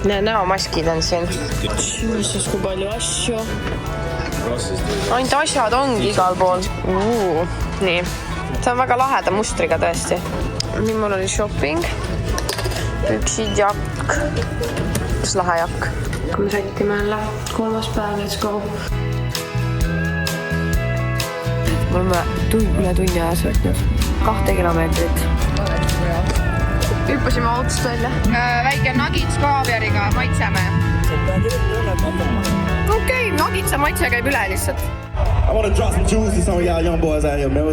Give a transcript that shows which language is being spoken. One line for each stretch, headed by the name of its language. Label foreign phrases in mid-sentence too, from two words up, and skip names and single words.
Estonian: Näomaskid on siin. Jesus, kui palju asju. Ainult asjad ongi igal pool. Nii. See on väga laheda mustriga tõesti. Nüüd mul oli shopping. Püksid, jakk. Kas lahe jakk? Kui me sättime jälle. 3. päev,
English: let's go.
Estonian: Me oleme üle tunni aja sõitnud. 2 kilomeetrit. Hüppasime autost välja. Väike nuggets kaaviariga, maitseme. Okei, nagitsa maitse käib üle lihtsalt.
English: I want to drop some jewels to some of y'all young boys out here, man.